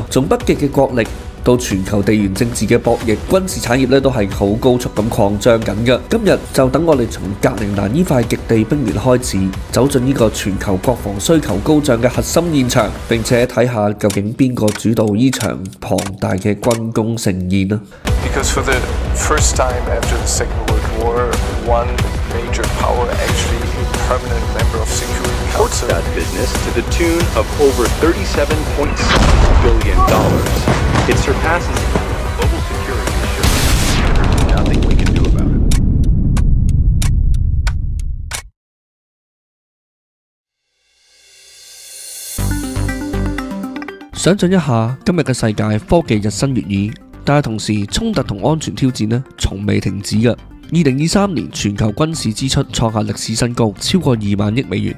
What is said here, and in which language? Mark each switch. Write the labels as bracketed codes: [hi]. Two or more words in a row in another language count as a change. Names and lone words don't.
[yue] 從北極嘅國力到全球地緣政治嘅博弈，軍事產業咧都係好高速咁擴張緊嘅。今日就等我哋從格陵蘭呢塊極地冰原開始，走進呢個全球國防需求高漲嘅核心現場，並且睇下究竟邊個主導呢場龐大嘅軍工盛宴啊！ [en] Because for the first time after the Second World War, one major power actually a permanent member of Security Council. That business to the tune of over $37.6 billion. It surpasses global security issues. There's nothing we can do about it. [yue] 想象一下，今日嘅世界科技日新月異。但係同時，衝突同安全挑戰呢，從未停止嘅。2023年全球軍事支出創下歷史新高，超過2萬億美元。